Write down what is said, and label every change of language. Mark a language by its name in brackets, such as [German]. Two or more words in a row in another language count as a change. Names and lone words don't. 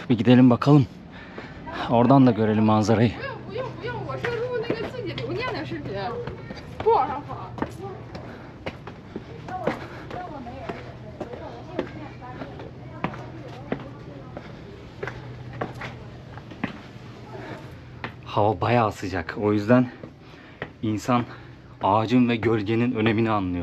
[Turkish] Bir gidelim bakalım. Oradan da görelim manzarayı. [Chinese] 不用不用，我是录那个自己留念的视频，不往上发。 [Turkish] Hava bayağı sıcak. O yüzden insan ağacın ve gölgenin önemini anlıyor.